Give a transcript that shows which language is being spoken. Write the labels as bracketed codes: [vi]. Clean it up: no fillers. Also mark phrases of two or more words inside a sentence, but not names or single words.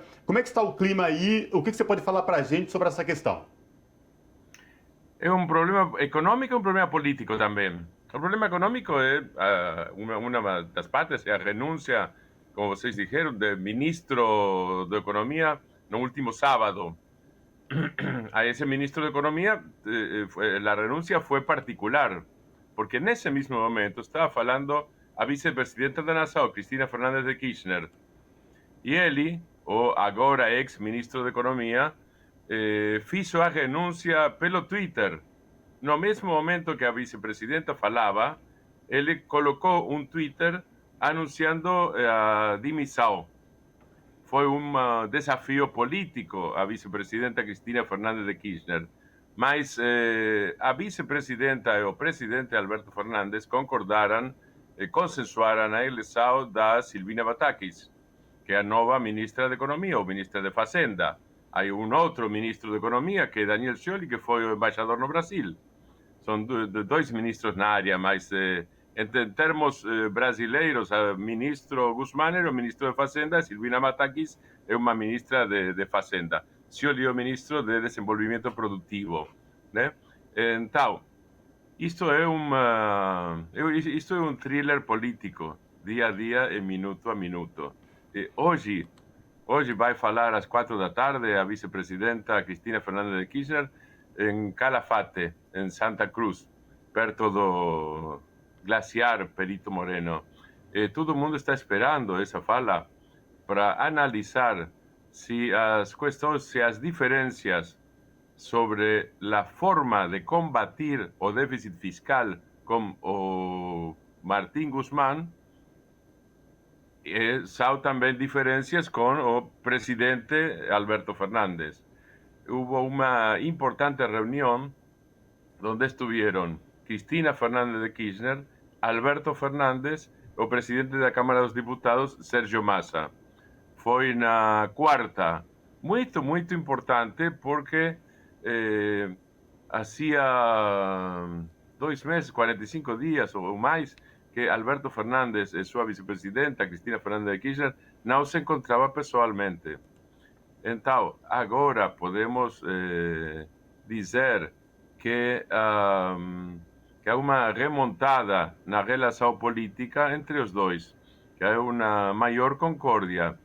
[pt] Como é que está o clima aí? O que você pode falar para a gente sobre essa questão? É um problema econômico e um problema político também. O problema econômico é uma das partes, é a renúncia, como vocês disseram, do ministro da Economia no último sábado. [es] A ese ministro de Economía, la renuncia fue particular, porque en ese mismo momento [pt] estaba falando a vicepresidenta da Nação, Cristina Fernández de Kirchner, e ele, o agora ex-ministro de Economia, fez a renúncia pelo Twitter. No mesmo momento que a vicepresidenta falava, ele colocou um Twitter anunciando a dimissão. Foi um desafio político a vicepresidenta Cristina Fernández de Kirchner, mas a vicepresidenta e o presidente Alberto Fernández concordaram, consensuaram a eleição da Silvina Batakis, que é a nova ministra de Economia ou ministra de Fazenda. Há um outro ministro de Economia, que é Daniel Scioli, que foi o embaixador no Brasil. São dois ministros na área, mas em termos brasileiros, o ministro Guzmán era o ministro de Fazenda, Silvina Batakis é uma ministra de Fazenda. Scioli é o ministro de Desenvolvimento Produtivo, né? Então, isto é um thriller político, dia a dia e minuto a minuto. Hoje vai falar às 4 da tarde a vicepresidenta Cristina Fernández de Kirchner em Calafate, em Santa Cruz, perto do glaciar Perito Moreno. Todo mundo está esperando essa fala para analisar se as diferenças sobre a forma de combatir o déficit fiscal com o Martín Guzmán são também diferenças com o presidente Alberto Fernández. [es] Hubo una importante reunión donde estuvieron Cristina Fernández de Kirchner, Alberto Fernández, [pt] o presidente da Câmara dos Diputados, Sérgio Massa. Foi na quarta, muito importante, porque hacía 2 meses, 45 días ou mais, que Alberto Fernández e sua vicepresidenta, Cristina Fernández de Kirchner, não se encontrava pessoalmente. Então, agora podemos dizer que há uma remontada na relação política entre os dois, que há uma maior concórdia.